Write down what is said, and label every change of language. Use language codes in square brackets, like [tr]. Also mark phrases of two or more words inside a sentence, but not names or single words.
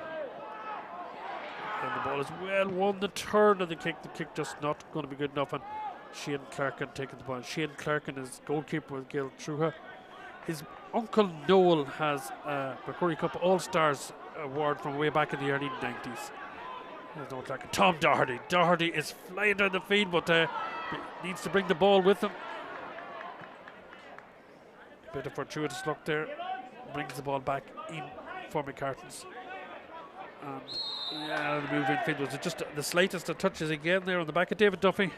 [en] And the ball is well won, the turn and the kick just not going to be good enough, and Shane Clarkin taking the ball. Shane Clarkin is goalkeeper with Gil Truha. His uncle Noel has a MacRory Cup All-Stars award from way back in the early 90s. Tom Doherty. Doherty is flying down the field, but needs to bring the ball with him. Bit of fortuitous luck there. Brings the ball back in for Macartan's. And yeah, the move infield was just the slightest of touches again there on the back of David Duffy.